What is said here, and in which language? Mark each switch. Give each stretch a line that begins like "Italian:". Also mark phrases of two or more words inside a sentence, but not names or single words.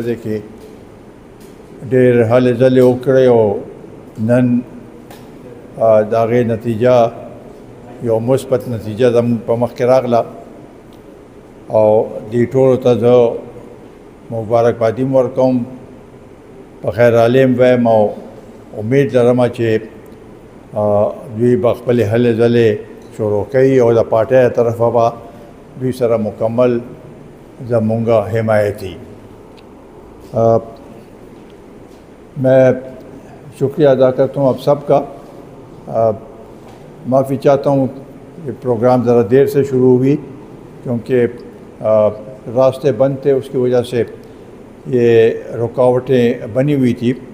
Pashto: دې کې ډېر هلې ځلې وکړې او نن د هغې نتیجه یو مثبت نتیجه زموږ په مخ کې راغله او دې ټولو ته زه مبارکبادي هم ورکوم، په خیر عالم وایم او امید لرم چې دوی به خپلې هلې ځلې شروع کوي او د پارټۍ طرفه به دوی سره مکمل زمونږ حمایتي.
Urdu: میں شکریہ ادا کرتا ہوں آپ سب کا. معافی چاہتا ہوں یہ پروگرام ذرا دیر سے شروع ہوئی کیونکہ راستے بند تھے، اس کی وجہ سے یہ رکاوٹیں بنی ہوئی تھی.